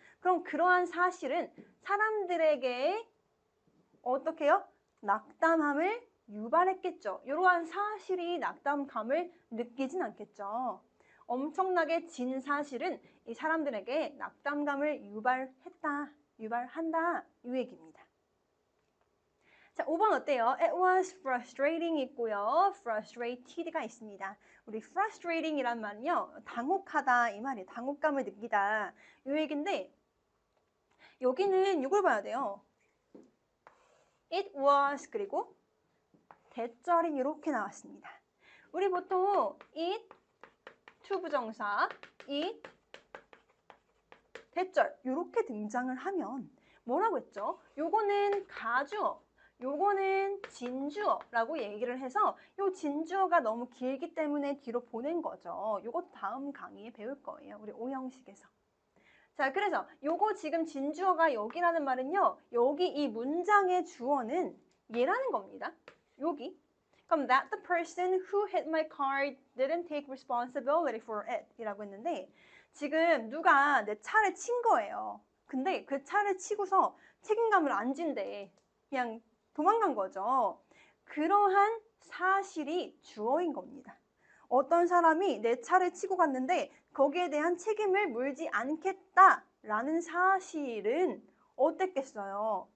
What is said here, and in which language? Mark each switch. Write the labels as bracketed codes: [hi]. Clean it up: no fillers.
[ko] 그럼 그러한 사실은 사람들에게 어떻게 해요? 낙담함을 유발했겠죠. 이러한 사실이 낙담감을 느끼진 않겠죠. 엄청나게 진 사실은 이 사람들에게 낙담감을 유발한다 이 얘기입니다. 자, 5번 어때요? [en] It was frustrating [ko] 있고요. frustrated가 있습니다. 우리 frustrating이란 말은요. 당혹하다 이 말이에요. 당혹감을 느끼다 이 얘기인데 여기는 이걸 봐야 돼요. [en] It was [ko] 그리고 대절이 이렇게 나왔습니다. 우리 보통 it to 부정사, it 대절 이렇게 등장을 하면 뭐라고 했죠? 요거는 가주어, 요거는 진주어라고 얘기를 해서 요 진주어가 너무 길기 때문에 뒤로 보낸 거죠. 요거 다음 강의에 배울 거예요. 우리 오형식에서. 자, 그래서 요거 지금 진주어가 여기라는 말은요. 여기 이 문장의 주어는 얘라는 겁니다. 여기. 그럼 [en] that the person who hit my car didn't take responsibility for it [ko] 이라고 했는데 지금 누가 내 차를 친 거예요. 근데 그 차를 치고서 책임감을 안 진대. 그냥 도망간 거죠. 그러한 사실이 주어인 겁니다. 어떤 사람이 내 차를 치고 갔는데 거기에 대한 책임을 물지 않겠다라는 사실은 어땠겠어요?